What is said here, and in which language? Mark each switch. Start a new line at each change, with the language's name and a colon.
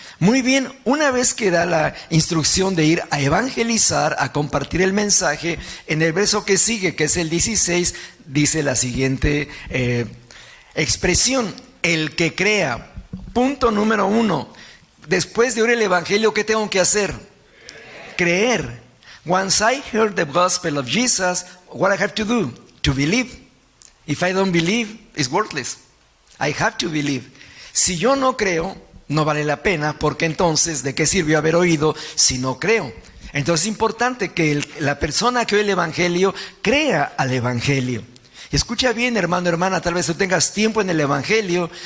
Spanish: Muy bien, una vez que da la instrucción de ir a evangelizar, a compartir el mensaje, en el verso que sigue, que es el 16, dice la siguiente expresión: el que crea. Punto número 1. Después de oír el evangelio, ¿qué tengo que hacer? Creer.
English: Once I heard the gospel of Jesus, what I have to do? To believe. If I don't believe, it's worthless. I have to believe.
Spanish: Si yo no creo, no vale la pena, porque entonces, ¿de qué sirvió haber oído si no creo? Entonces es importante que la persona que oye el evangelio crea al evangelio. Y escucha bien, hermano, hermana, tal vez tú tengas tiempo en el evangelio.